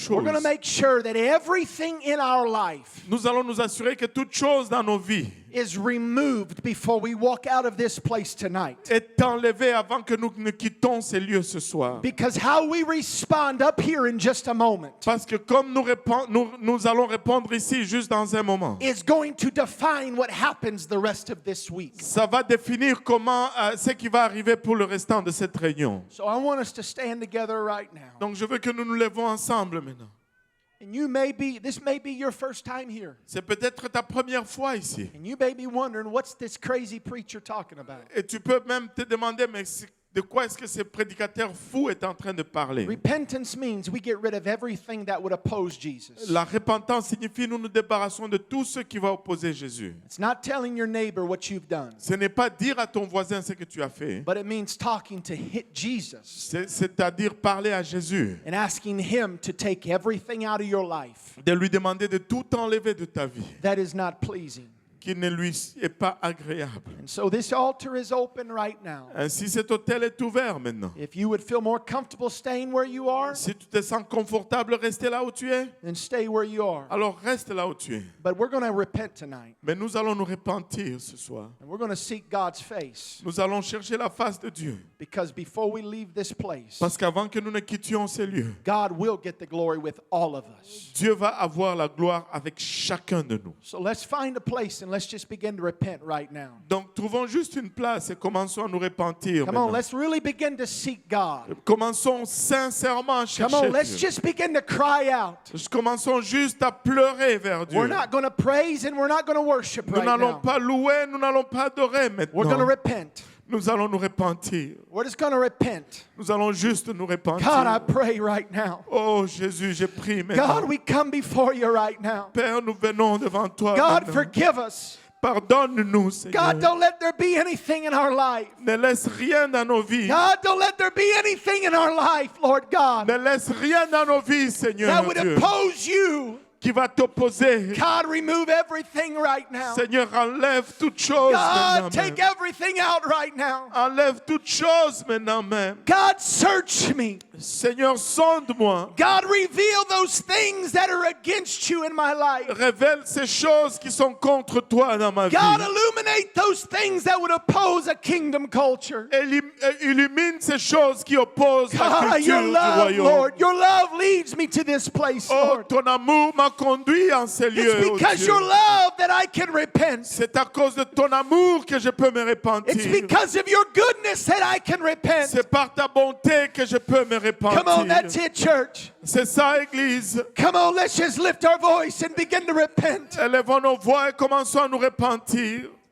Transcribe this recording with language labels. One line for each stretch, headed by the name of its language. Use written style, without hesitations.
English: We're going to
French: choses.
English: make sure that everything in our life
French: Nous allons nous assurer que toute chose dans nos vies
English: is removed before we walk out of this place tonight.
French: est enlevée avant que nous ne quittons ces lieux ce soir.
English: Because how we respond up here in just a moment
French: Parce que comme nous allons répondre ici juste dans un moment,
English: is going to define what happens the rest of this week.
French: ça va définir comment ce qui va arriver pour le restant de cette réunion.
English: So I want us to stand together right now.
French: Donc je veux que nous nous levons ensemble maintenant.
English: And this may be your first time here.
French: C'est peut-être ta première fois ici.
English: And you may be wondering, what's this crazy preacher talking about?
French: Et tu peux même te demander, mais de quoi est-ce que ce prédicateur fou est en train de parler?
English: Repentance means we get rid of everything that would oppose Jesus.
French: La repentance signifie nous nous débarrassons de tout ce qui va opposer Jésus.
English: It's not telling your neighbor what you've done,
French: Ce n'est pas dire à ton voisin ce que tu as fait,
English: but it means talking to Jesus
French: c'est-à-dire parler à Jésus,
English: and asking him to take everything out of your life
French: de lui demander de tout enlever de ta vie,
English: that is not pleasing.
French: qui ne lui est pas agréable.
English: And so this altar is open right now.
French: Ainsi, cet hôtel est ouvert maintenant.
English: If you would feel more comfortable staying where you are,
French: Si tu te sens confortable, rester là où tu es,
English: then stay where you are.
French: alors reste là où tu es.
English: But we're going to repent tonight,
French: Mais nous allons nous repentir ce soir.
English: and we're going to seek God's face.
French: Nous allons chercher la face de Dieu.
English: Because before we leave this place,
French: Parce qu'avant que nous ne quittions ces lieux,
English: God will get the glory with all of us.
French: Dieu va avoir la gloire avec chacun de nous.
English: So let's find a place and let's just begin to repent right now.
French: Donc trouvons juste une place et commençons à nous repentir.
English: Come on,
French: maintenant.
English: let's really begin to seek God.
French: Commençons sincèrement à
English: Come
French: chercher
English: on, let's
French: Dieu.
English: just begin to cry out.
French: Commençons juste à pleurer vers Dieu.
English: We're not going to praise and we're not going to worship
French: Nous
English: right
French: n'allons
English: now.
French: pas louer, nous n'allons pas adorer
English: We're going to repent.
French: Nous allons nous repentir.
English: We're just going to repent.
French: Nous allons juste nous repentir.
English: God, I pray right now.
French: Oh Jésus, j'ai prie maintenant.
English: God, we come before you right now.
French: Père, nous venons devant toi.
English: God,
French: maintenant.
English: forgive us.
French: Pardonne-nous, Seigneur.
English: God, don't let there be anything in our life.
French: Ne laisse rien dans nos vies.
English: God, don't let there be anything in our life, Lord God,
French: Ne laisse rien dans nos vies, Seigneur
English: that would
French: Dieu,
English: oppose you.
French: qui va t'opposer.
English: God, remove everything right now.
French: Seigneur, enlève toute chose
English: God,
French: maintenant
English: take
French: même.
English: everything out right now.
French: Enlève toute chose maintenant même.
English: God, search me.
French: Seigneur, sonde-moi.
English: God, reveal those things that are against you in my life.
French: Révèle ces choses qui sont contre toi dans ma vie.
English: God, illuminate those things that would oppose a kingdom culture.
French: Illumine ces choses qui opposent la
English: God,
French: culture
English: your
French: du
English: love,
French: royaume.
English: Lord, your love leads me to this place, Oh, Lord.
French: ton amour m'a conduit en ces lieux.
English: It's oh because
French: Dieu.
English: your love that I can repent.
French: C'est à cause de ton amour que je peux me repentir.
English: It's because of your goodness that I can repent.
French: C'est par ta bonté que je peux me repentir.
English: Come on, that's it, church.
French: C'est ça, Église.
English: Come on, let's just lift our voice and begin to repent.
French: Élevons nos voix et commençons à nous repentir.